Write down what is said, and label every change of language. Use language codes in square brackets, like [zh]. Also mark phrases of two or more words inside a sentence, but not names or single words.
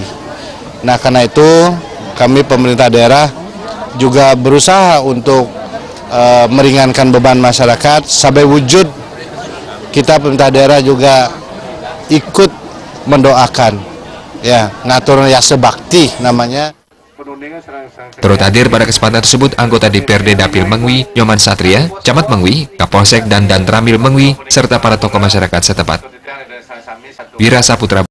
[id] Nah, karena itu kami pemerintah daerah juga berusaha untuk meringankan beban masyarakat sampai wujud kita pemerintah daerah juga ikut mendoakan, ya, [ban] ngatur yase bakti [id] namanya. Turut hadir pada kesempatan tersebut anggota DPRD Dapil Mengui, Nyoman Satria, Camat Mengui, Kapolsek dan Danramil Mengui, serta para tokoh masyarakat setempat. Wira Saputra.